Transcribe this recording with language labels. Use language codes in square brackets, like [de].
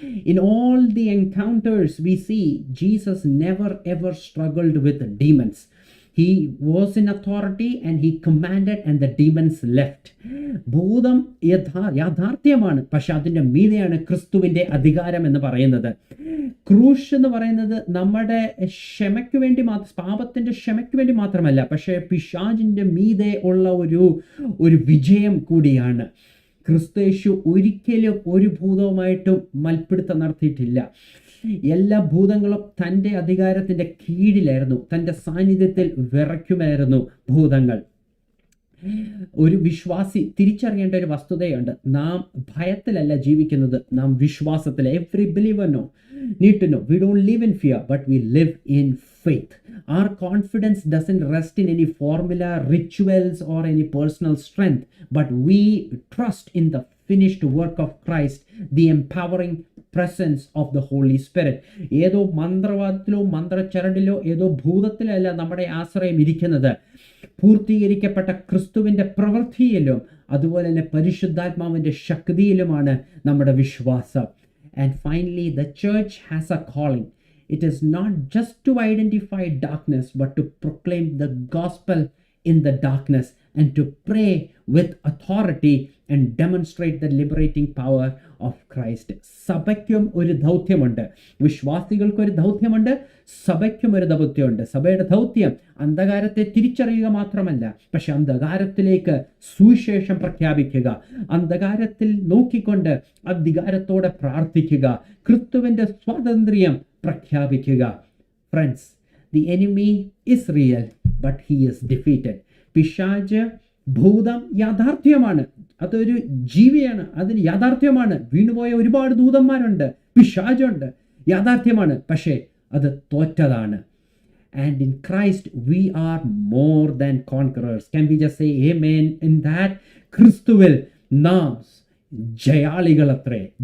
[en] In all the encounters we see, Jesus never ever struggled with demons. He was in authority and he commanded and the demons left. [ml] ഭൂതം യാഥാർത്ഥ്യമാണ്, പക്ഷെ അതിൻ്റെ മീതെയാണ് ക്രിസ്തുവിൻ്റെ അധികാരം എന്ന് പറയുന്നത്. ക്രൂശ് എന്ന് പറയുന്നത് നമ്മുടെ ക്ഷമയ്ക്ക് വേണ്ടി പാപത്തിൻ്റെ ക്ഷമയ്ക്ക് വേണ്ടി മാത്രമല്ല, പക്ഷേ പിശാചിൻ്റെ മീതെ ഉള്ള ഒരു വിജയം കൂടിയാണ്. ക്രിസ്തുയേശു ഒരിക്കലും ഒരു ഭൂതവുമായിട്ടും മൽപ്പിടുത്തം നടത്തിയിട്ടില്ല. എല്ലാ ഭൂതങ്ങളും തൻ്റെ അധികാരത്തിൻ്റെ കീഴിലായിരുന്നു, തൻ്റെ സാന്നിധ്യത്തിൽ വിറയ്ക്കുമായിരുന്നു ഭൂതങ്ങൾ. ഒരു വിശ്വാസി തിരിച്ചറിയേണ്ട ഒരു വസ്തുതയുണ്ട്, നാം ഭയത്തിലല്ല ജീവിക്കുന്നത്, നാം വിശ്വാസത്തിൽ. [en] Every believer need to know we don't live in fear, but we live in faith. Our confidence doesn't rest in any formula, rituals or any personal strength, but we trust in the finished work of Christ, the empowering presence of the Holy Spirit. [ml] ഏതോ മന്ത്രവാദത്തിലോ മന്ത്രച്ചരടിലോ ഏതോ ഭൂതത്തിലല്ല നമ്മുടെ ആശ്രയം ഇരിക്കുന്നത്, പൂർത്തീകരിക്കപ്പെട്ട ക്രിസ്തുവിൻ്റെ പ്രവൃത്തിയിലും അതുപോലെ തന്നെ പരിശുദ്ധാത്മാവിൻ്റെ ശക്തിയിലുമാണ് നമ്മുടെ വിശ്വാസം. [en] And finally, the church has a calling. It is not just to identify darkness, but to proclaim the gospel in the darkness and to pray with authority and demonstrate the liberating power of Christ. [ml] സഭയ്ക്കും ഒരു ദൗത്യമുണ്ട്, വിശ്വാസികൾക്കൊരു ദൗത്യമുണ്ട്, സഭയ്ക്കും ഒരു ദൗത്യമുണ്ട്. സഭയുടെ ദൗത്യം അന്ധകാരത്തെ തിരിച്ചറിയുക മാത്രമല്ല, പക്ഷെ അന്ധകാരത്തിലേക്ക് സുവിശേഷം പ്രഖ്യാപിക്കുക, അന്ധകാരത്തിൽ നോക്കിക്കൊണ്ട് അധികാരത്തോടെ പ്രാർത്ഥിക്കുക, ക്രിസ്തുവിൻ്റെ സ്വാതന്ത്ര്യം പ്രഖ്യാപിക്കുക. [en] Friends, the enemy is real, but he is defeated. [ml] പിശാച് ഭൂതം യാഥാർത്ഥ്യമാണ്, അതൊരു ജീവിയാണ്, അതിന് യാഥാർത്ഥ്യമാണ്. വീണുപോയ ഒരുപാട് ദൂതന്മാരുണ്ട്, പിശാചുണ്ട്, യാഥാർത്ഥ്യമാണ്, പക്ഷേ അത് തോറ്റതാണ്. [en] And in Christ we are more than conquerors. Can we just say amen in that? [ml] ക്രിസ്തുവിൽ നാം ജയാളികളത്രേ.